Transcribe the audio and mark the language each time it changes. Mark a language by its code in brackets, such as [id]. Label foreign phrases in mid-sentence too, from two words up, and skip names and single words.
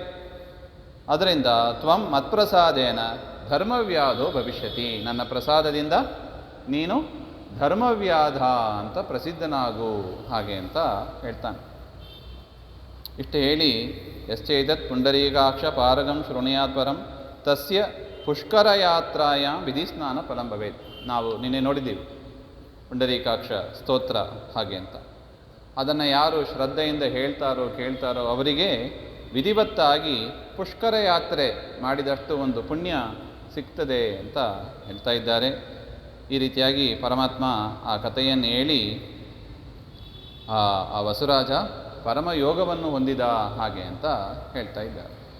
[sa] ಅದರಿಂದ ತ್ವಂ ಮತ್ಪ್ರಸಾದೇನ ಧರ್ಮವ್ಯಾಧೋ ಭವಿಷ್ಯತಿ. [kn] ನನ್ನ ಪ್ರಸಾದದಿಂದ ನೀನು ಧರ್ಮವ್ಯಾಧ ಅಂತ ಪ್ರಸಿದ್ಧನಾಗು ಹಾಗೆ ಅಂತ ಹೇಳ್ತಾನೆ. ಇಷ್ಟು ಹೇಳಿ [sa] ಯಶ್ಚೇತತ್ ಪುಂಡರೀಕಾಕ್ಷ ಪಾರಗಂ ಶೃಣುಯಾತ್ ಪರಂ ತಸ್ಯ ಪುಷ್ಕರ ಯಾತ್ರಾಯಾಂ ವಿಧಿಸ್ನಾನ ಫಲಂ ಭವೇತ್. [kn] ನಾವು ನಿನ್ನೆ ನೋಡಿದ್ದೀವಿ ಪುಂಡರೀಕಾಕ್ಷ ಸ್ತೋತ್ರ ಹಾಗೆ ಅಂತ. ಅದನ್ನು ಯಾರು ಶ್ರದ್ಧೆಯಿಂದ ಹೇಳ್ತಾರೋ ಕೇಳ್ತಾರೋ ಅವರಿಗೆ ವಿಧಿವತ್ತಾಗಿ ಪುಷ್ಕರ ಯಾತ್ರೆ ಮಾಡಿದಷ್ಟು ಒಂದು ಪುಣ್ಯ ಸಿಗ್ತದೆ ಅಂತ ಹೇಳ್ತಾ ಇದ್ದಾರೆ. ಈ ರೀತಿಯಾಗಿ ಪರಮಾತ್ಮ ಆ ಕಥೆಯನ್ನು ಹೇಳಿ ಆ ವಸುರಾಜ ಪರಮಯೋಗವನ್ನು ಹೊಂದಿದ ಹಾಗೆ ಅಂತ ಹೇಳ್ತಾ ಇದ್ದಾರೆ.